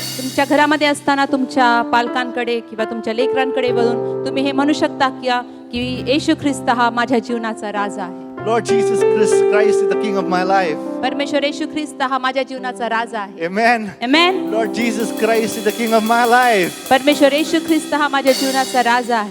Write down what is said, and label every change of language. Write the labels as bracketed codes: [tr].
[mr] तुमच्या घरामध्ये असताना तुमच्या पालकांकडे किंवा तुमच्या लेकरांकडे वळून तुम्ही हे म्हणू शकता की येशू ख्रिस्त हा माझ्या जीवनाचा राजा आहे. [en] Lord Jesus Christ is the King of my life. [mr] परमेश्वर येशू ख्रिस्त हा माझ्या जीवनाचा राजा आहे. [en] Amen. [mr] Amen. [en] Lord Jesus Christ is the King of my life. [mr] परमेश्वर येशू ख्रिस्त हा माझ्या जीवनाचा राजा आहे.